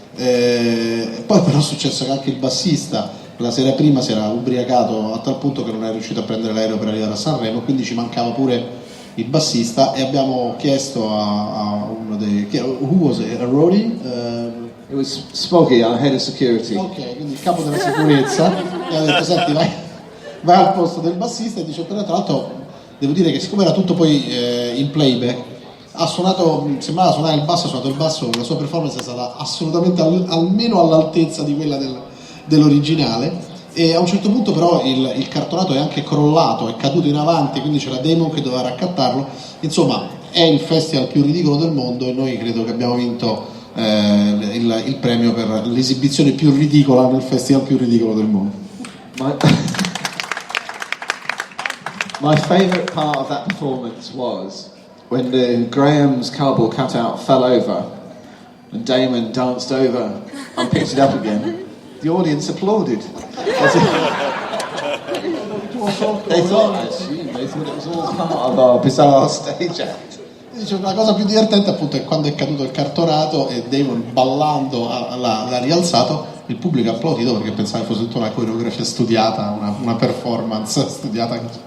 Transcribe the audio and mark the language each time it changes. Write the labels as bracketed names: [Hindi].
[Italian] Poi però è successo che anche il bassista la sera prima si era ubriacato a tal punto che non è riuscito a prendere l'aereo per arrivare a Sanremo, quindi ci mancava pure il bassista e abbiamo chiesto a uno dei [English] who was it? A roadie? It was Smoggy, our head of security. [Italian] Ok, quindi il capo della sicurezza mi ha detto senti vai al posto del bassista, e dice però tra l'altro devo dire che siccome era tutto poi in playback ha suonato, sembrava suonare il basso, ha suonato il basso, la sua performance è stata assolutamente almeno all'altezza di quella dell'originale, e a un certo punto però il cartonato è anche crollato, è caduto in avanti, quindi c'era Damon che doveva raccattarlo. Insomma è il festival più ridicolo del mondo e noi credo che abbiamo vinto il premio per l'esibizione più ridicola nel festival più ridicolo del mondo. [English] My favourite part of that performance was when the Graham's cardboard cutout fell over and Damon danced over and picked it up again. The audience applauded. They thought it was all part of our bizarre stage act. [Italian] Dice, la cosa più divertente appunto è quando è caduto il cartonato e Damon ballando l'ha rialzato, il pubblico ha applaudito perché pensava che fosse tutta una coreografia studiata, una performance studiata.